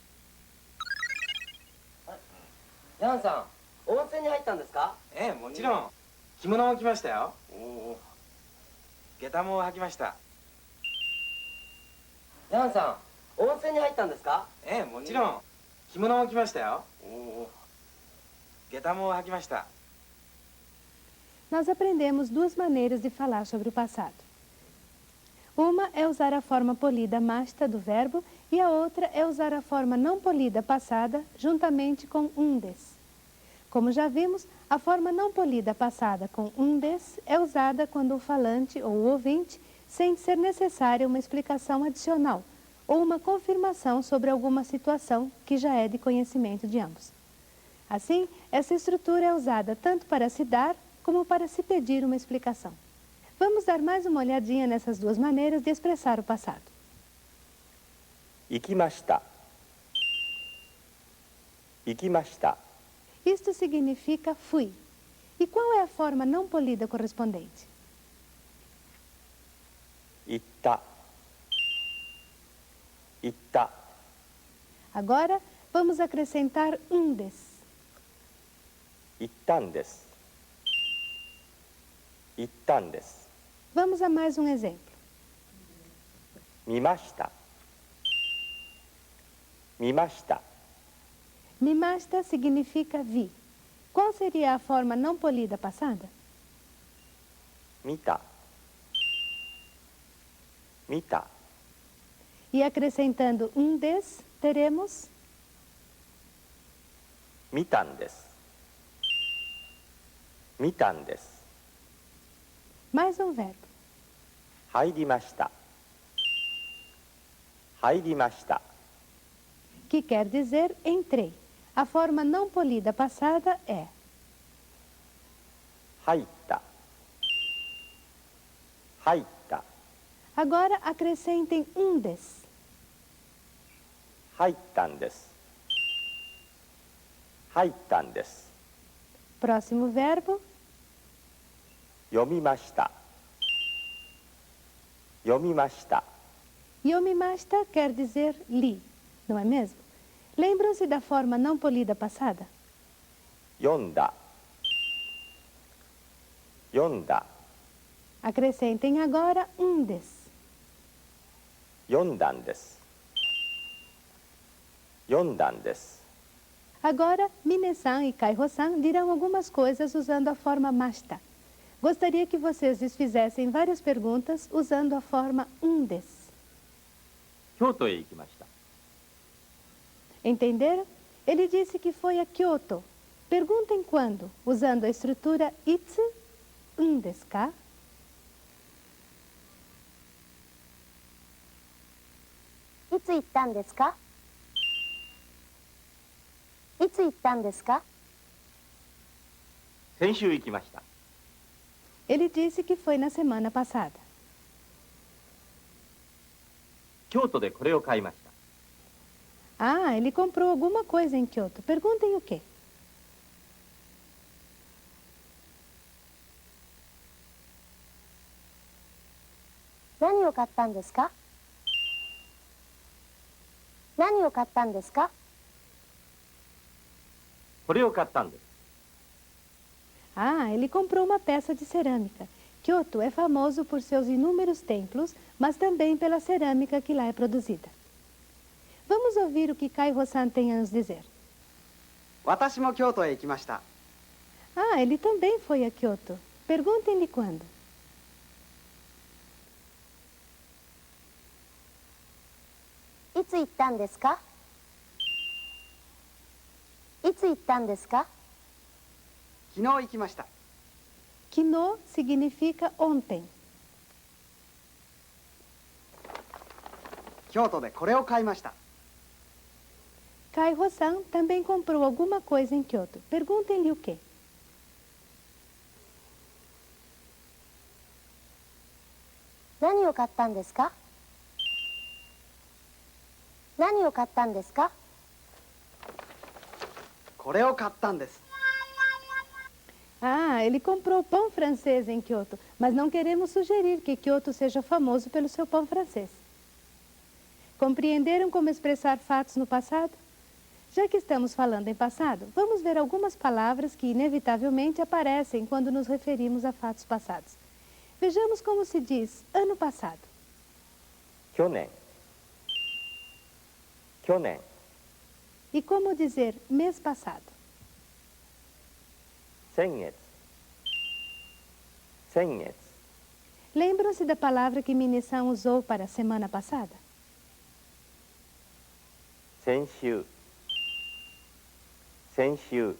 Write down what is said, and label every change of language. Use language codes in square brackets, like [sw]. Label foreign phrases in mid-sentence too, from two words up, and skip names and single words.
[ja] ヤンさん、温泉に入ったんですか？ええ、もちろん。着物も着ましたよ。おお。下駄も履きました。ヤンさん、温泉に入ったんですか？ええ、もちろん。着物も着ましたよ。おお。下駄も履きました。 [pt] Nós aprendemos duas maneiras de falar sobre o passado. Uma é usar a forma polida masta do verbo e a outra é usar a forma não polida passada juntamente com des. Como já vimos, a forma não polida passada com des é usada quando o falante ou o ouvinte sente ser necessária uma explicação adicional ou uma confirmação sobre alguma situação que já é de conhecimento de ambos. Assim, essa estrutura é usada tanto para se dar como para se pedir uma explicação. Vamos dar mais uma olhadinha nessas duas maneiras de expressar o passado. [ja] 行きました。行きました。 [pt] Isto significa fui. E qual é a forma não polida correspondente? [ja] 行った。行った。 [pt] Agora, vamos acrescentar des. [ja] 行ったんです。行ったんです。 [pt] Vamos a mais um exemplo. [ja] 見ました。見ました。 [pt] Mimasta significa vi. Qual seria a forma não polida passada? [ja] 見た。見た。 [pt] E acrescentando des, teremos [ja] 見たんです。見たんです。 [pt] mais um verbo. [ja] 入りました。入りました。 [pt] Que quer dizer entrei. A forma não polida passada é [ja] 入った。入った。 [pt] Agora acrescentem des. [ja] 入ったんです。入ったんです。 [pt] Próximo verbo. [ja] 読みました。読みました。 [pt] Yomimasta quer dizer li, não é mesmo? Lembram-se da forma não polida passada? [ja] 読んだ。読んだ。 [pt] Acrescentem agora des. [ja] 読んだんです。読んだんです。 [pt] Agora, Minasan e Kaiho-san dirão algumas coisas usando a forma masta. Gostaria que vocês lhes fizessem várias perguntas usando a forma des. [ja] 京都へ行きました。 [pt] Entenderam? Ele disse que foi a Kyoto. Perguntem quando, usando a estrutura [ja] いつですか? いつ行ったんですか？いつ行ったんですか？先週行きました。 [pt] Ele disse que foi na semana passada. [ja] 京都でこれを買いました。 [pt] Ah, ele comprou alguma coisa em Kyoto. Perguntem o quê? [ja] 何を買ったんですか？何を買ったんですか？これを買ったんです。 [pt] Ah, ele comprou uma peça de cerâmica. Kyoto é famoso por seus inúmeros templos, mas também pela cerâmica que lá é produzida. Vamos ouvir o que Kaiho-san tem a nos dizer. [ja] 私も京都へ行きました。 [pt] Ah, ele também foi a Kyoto. Perguntem-lhe quando. [ja] いつ行ったんですか？いつ行ったんですか？昨日行きました。 [pt] Kino significa ontem. [ja] 京都でこれを買いました。 [pt] Kaiho-san também comprou alguma coisa em Kyoto. Perguntem-lhe o quê. [ja] 何を買ったんですか？何を買ったんですか？これを買ったんです。 [pt] Ah, ele comprou pão francês em Kyoto, mas não queremos sugerir que Kyoto seja famoso pelo seu pão francês. Compreenderam como expressar fatos no passado? Já que estamos falando em passado, vamos ver algumas palavras que inevitavelmente aparecem quando nos referimos a fatos passados. Vejamos como se diz ano passado. [ja] 去年。去年。 [pt] E como dizer mês passado. [ja] 先月。先月。 [pt] Lembram-se da palavra que Minasan usou para a semana passada? [ja] 先週。先週。